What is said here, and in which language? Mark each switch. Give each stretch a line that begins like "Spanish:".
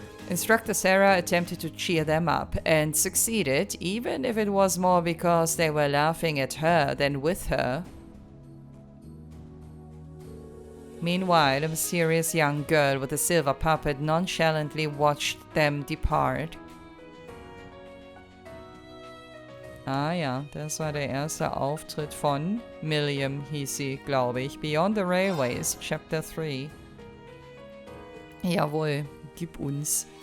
English: Instructor Sara attempted to cheer them up, and succeeded, even if it was more because they were laughing at her than with her. Meanwhile, a mysterious young girl with a silver puppet nonchalantly watched them depart.
German: Ah ja, das war der erste Auftritt von Millium, hieß sie, glaube ich.
English: Beyond the Railways, Chapter 3.
German: Jawohl, gib uns.